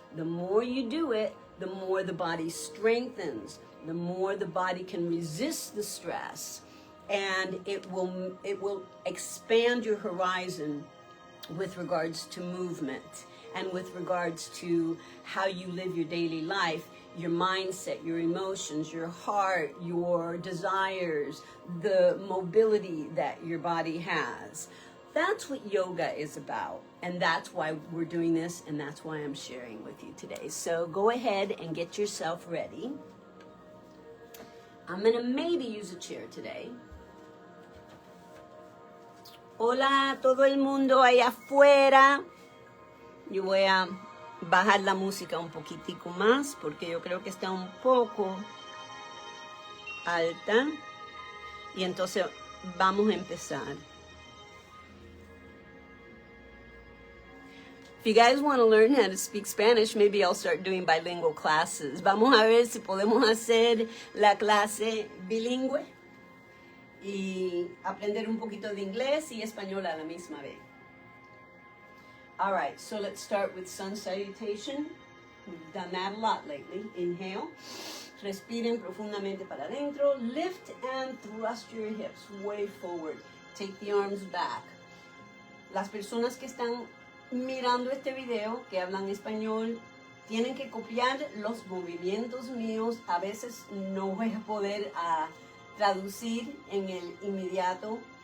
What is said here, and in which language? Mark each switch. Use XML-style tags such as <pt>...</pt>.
<en>The more you do it, the more the body strengthens, the more the body can resist the stress, and it will expand your horizon with regards to movement and with regards to how you live your daily life, your mindset, your emotions, your heart, your desires, the mobility that your body has. That's what yoga is about, and that's why we're doing this, and that's why I'm sharing with you today. So go ahead and get yourself ready. I'm gonna maybe use a chair today.</en> <es>Hola a todo el mundo allá afuera. Yo voy a bajar la música un poquitico más porque yo creo que está un poco alta. Y entonces vamos a empezar.</es> <en>If you guys want to learn how to speak Spanish, maybe I'll start doing bilingual classes.</en> <es>Vamos a ver si podemos hacer la clase bilingüe y aprender un poquito de inglés y español a la misma vez.</es> <en>All right, so let's start with sun salutation. We've done that a lot lately. Inhale.</en> <es>Respiren profundamente para adentro.</es> <en>Lift and thrust your hips way forward. Take the arms back.</en> <es>Las personas que están mirando este video, que hablan español, tienen que copiar los movimientos míos. A veces no voy a poder traducir en el inmediato.</es>